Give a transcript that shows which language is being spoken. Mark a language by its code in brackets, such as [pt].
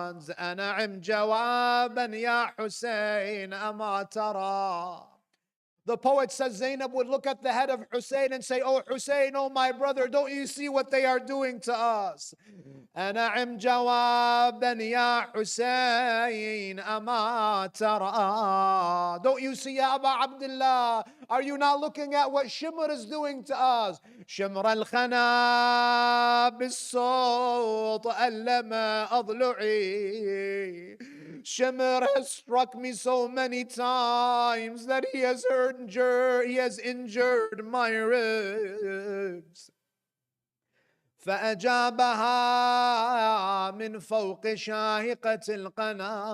[ar] أنعم جوابا يا حسين أما ترى. [en] The poet says Zainab would look at the head of Hussein and say, "Oh Hussein, oh my brother, don't you see what they are doing to us?" [ar] أنعم جوابا يا حسين أما ترى. [en] Don't you see, Ya Aba Abdullah? Are you not looking at what Shimr is doing to us? [ar] شمر الخنا بالصوت ألم أضلعي. [en] Shimr has struck me so many times that he has injured my ribs. [ar] فأجابها من فوق شاهقة القنا.